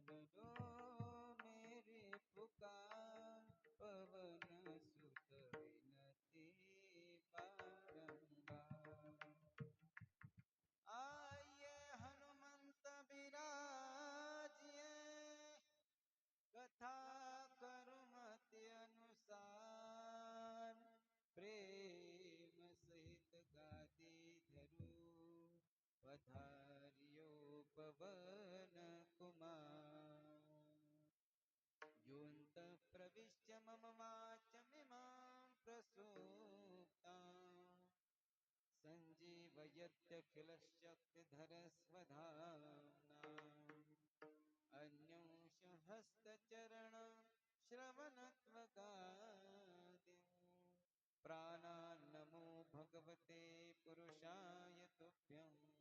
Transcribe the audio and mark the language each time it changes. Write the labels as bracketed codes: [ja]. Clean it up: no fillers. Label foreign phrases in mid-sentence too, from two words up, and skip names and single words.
[hi] सुनो मेरी पुकार, पवन सुत विनती बारंबार। आइए हनुमंत बिराजिए, कथा करुमति अनुसार, प्रेम सहित गादी धरू, पधारियो पवन कुमार। [sa] योऽन्तः प्रविश्य मम वाचमिमां प्रसूप्ताम् सञ्जीवयत्यखिलशक्तिधरस्वधाम्ना। अन्योंशहस्तचरण श्रवणत्वगादीन् प्राणान्नमो भगवते पुरुषाय तुभ्यम्।